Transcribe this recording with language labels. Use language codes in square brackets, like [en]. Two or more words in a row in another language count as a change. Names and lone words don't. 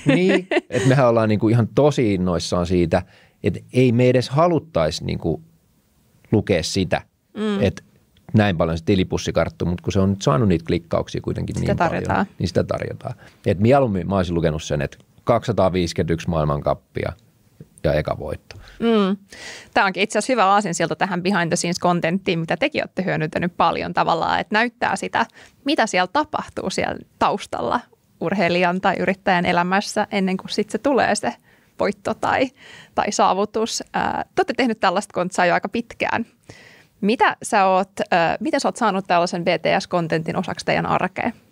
[fi] Niin, että mehän ollaan niin kuin ihan tosi innoissaan siitä, että ei me edes haluttaisi niin kuin lukea sitä, että näin paljon se tilipussi karttuu, mutta kun se on nyt saanut niitä klikkauksia kuitenkin sitä niin paljon, niin sitä tarjotaan. Et mieluummin mä olisin lukenut sen, että 251 maailmankappia ja eka voitto. Tämä onkin itse asiassa hyvä aasinsilta tähän [en] behind the scenes [fi] contenttiin, mitä tekin olette hyödyntänyt paljon tavallaan, että näyttää sitä, mitä siellä tapahtuu siellä taustalla urheilijan tai yrittäjän elämässä ennen kuin sitten se tulee se voitto tai saavutus. Te olette tehnyt tällaista kontsaa jo aika pitkään. Miten sä oot saanut tällaisen BTS-kontentin osaksi teidän arkeen?